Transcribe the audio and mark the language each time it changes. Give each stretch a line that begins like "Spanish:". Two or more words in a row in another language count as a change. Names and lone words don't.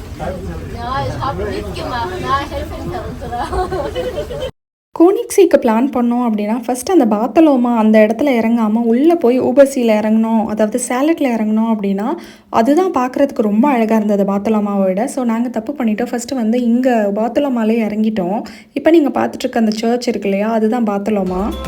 German: Ja, ich habe mitgemacht. Na, helfen wir uns, oder?
Tamil: கோனிக்ஸிக்கு பிளான் பண்ணோம் அப்படின்னா ஃபஸ்ட்டு அந்த பார்த்தலோமா அந்த இடத்துல இறங்காமல் உள்ளே போய் ஊபர்சியில் இறங்கணும், அதாவது சேலட்டில் இறங்கணும் அப்படின்னா அதுதான் பார்க்குறதுக்கு ரொம்ப அழகாக இருந்தது பார்த்தலோமாவை விட. ஸோ நாங்கள் தப்பு பண்ணிட்டோம். ஃபஸ்ட்டு வந்து இங்கே பார்த்தலோமாலே இறங்கிட்டோம். இப்போ நீங்கள் பார்த்துட்ருக்க அந்த சர்ச் இருக்கு இல்லையா, அதுதான் பார்த்தலோமா.